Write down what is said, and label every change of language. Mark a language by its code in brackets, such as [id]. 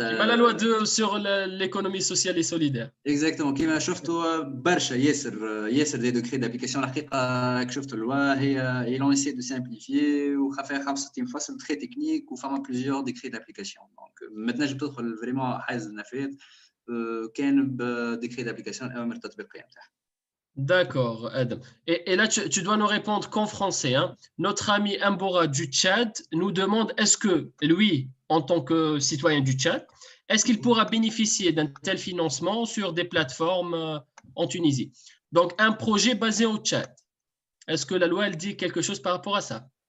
[fr] la loi sur l'économie sociale et solidaire. Exactement. [ar] كما شفتوا برشا ياسر [fr] des décrets d'application. [ar] الحقيقة شفت اللوا [fr] ils ont essayé de simplifier [ar] وخفيها 65 فصل [fr] très technique [ar] وفما [fr] plusieurs décrets d'application. Donc maintenant je [ar] تدخل [fr] vraiment [ar] حيز النفاذ كان بديكري [fr] d'application [ar] الأوامر التطبيقية نتاعها. [fr] D'accord, Adam. Et là, tu dois nous répondre qu'en français. Hein. Notre ami Mbora du Tchad nous demande est-ce que lui, en tant que citoyen du Tchad, est-ce qu'il pourra bénéficier d'un tel financement sur des plateformes en Tunisie? Donc, un projet basé au Tchad. Est-ce que la loi, elle dit quelque chose par rapport à ça?